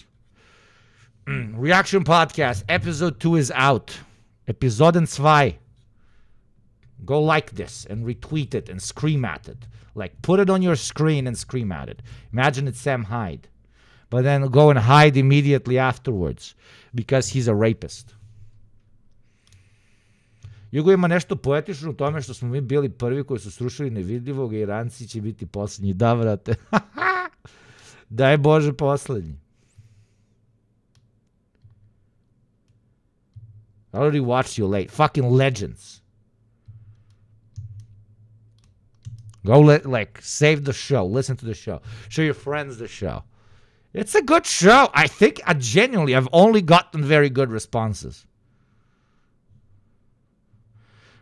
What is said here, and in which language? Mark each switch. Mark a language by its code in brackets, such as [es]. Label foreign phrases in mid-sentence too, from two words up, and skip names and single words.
[en] Reaction podcast. Episode 2 is out. Episoden 2. Go like this and retweet it and scream at it. Like, put it on your screen and scream at it. Imagine it's Sam Hyde. But then go and hide immediately afterwards because he's a rapist. [hr] Jugo ima nešto poetično u tome što smo mi bili prvi koji su srušili nevidljivog i Iranci će biti posljednji. Da, vrate. Daj Bože posljednji. [en] I already watched you late. Fucking legends. Go save the show. Listen to the show. Show your friends the show. It's a good show. I think genuinely I've only gotten very good responses.